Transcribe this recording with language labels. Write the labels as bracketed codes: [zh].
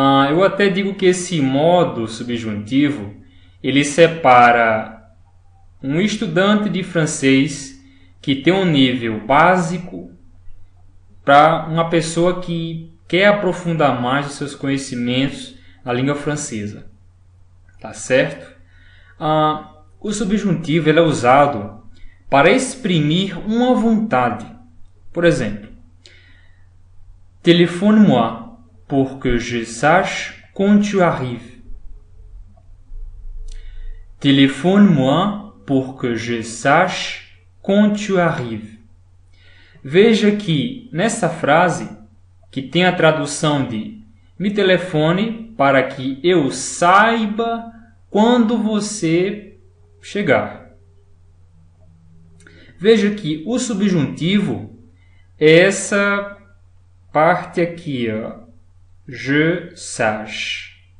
[pt] Eu até digo que esse modo subjuntivo ele separa um estudante de francês que tem um nível básico para uma pessoa que quer aprofundar mais os seus conhecimentos na língua francesa. Tá certo? O subjuntivo ele é usado para exprimir uma vontade. [fr] Por exemplo, téléphone-moi pour que je sache quand tu arrives. Téléphone-moi pour que je sache quand tu arrives. [pt] Veja que nessa frase que tem a tradução de me telefone para que eu saiba quando você chegar. Veja que o subjuntivo é essa parte aqui, ó, je sache.